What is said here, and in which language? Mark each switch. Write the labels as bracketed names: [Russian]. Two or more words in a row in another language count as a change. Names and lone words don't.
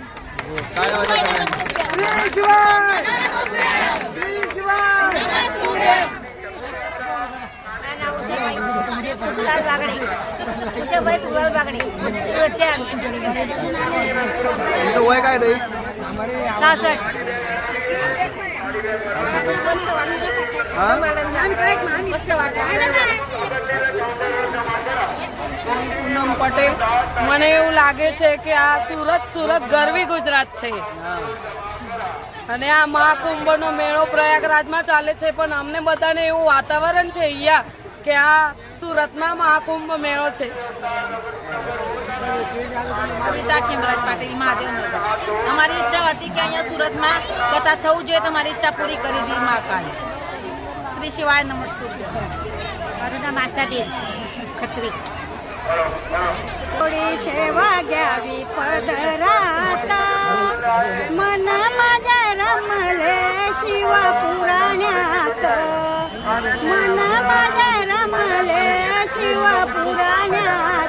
[Marathi] काय वाटतं? सुखलाल बागडे, उषाबाई सुखलाल बागडे, सुरतच्या. तुमचं वय काय ताई? 66. [Gujarati] પૂનમ પટેલ, મને એવું લાગે છે કે આ સુરત ગરવી ગુજરાત છે અને આ મહાકુંભનો મેળો પ્રયાગરાજમાં ચાલે છે, પણ અમને બધાને એવું વાતાવરણ છે અહીંયા કે આ સુરતમાં મહાકુંભ મેળો છે. ગીતા ખીમરાજ પાટીલ, મહાદેવનગર. અમારી ઈચ્છા હતી કે અહીંયા સુરતમાં કથા થવું જોઈએ તો મારી ઈચ્છા પૂરી કરી દી મહાકાલે. [Sanskrit] શ્રી શિવાય નમસ્તુભ્યં. [Gujarati] મારું નામ આશાબેન ખત્રી. [Marathi] थोडी सेवा घ्यावी पदरात, मन माझ्या रमले शिवा पुराण्यात, मन माझ्या रमले शिवा पुराण्यात.